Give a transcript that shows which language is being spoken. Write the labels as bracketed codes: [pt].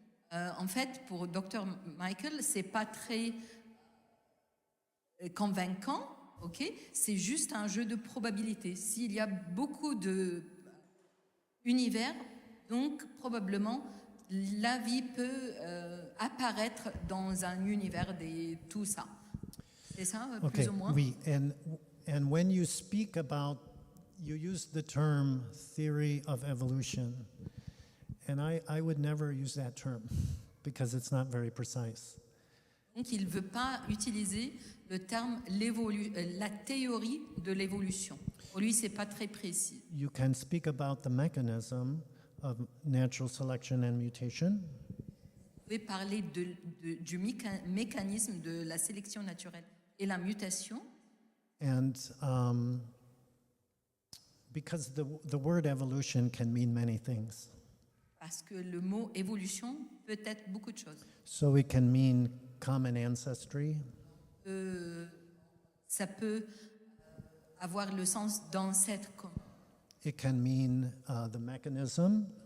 [fr] En fait, pour Dr. Michael, c'est pas très convaincant, ok? C'est juste un jeu de probabilité. S'il y a beaucoup d'univers, donc probablement la vie peut apparaître dans un univers de tout ça. C'est ça, plus ou moins? [en] Oui, and when you speak about, you use the term theory of evolution, and I would never use that term because it's not very precise. [fr] Donc il ne veut pas utiliser le terme la théorie de l'évolution. Pour lui, c'est pas très précis. [en] You can speak about the mechanism of natural selection and mutation. [fr] Vous pouvez parler du mécanisme de la sélection naturelle et la mutation. [en] And because the word evolution can mean many things. [fr] Parce que le mot évolution peut être beaucoup de choses. [en] So it can mean common ancestry. [fr] Ça peut avoir le sens d'ancêtre commun. [en] It can mean the mechanism.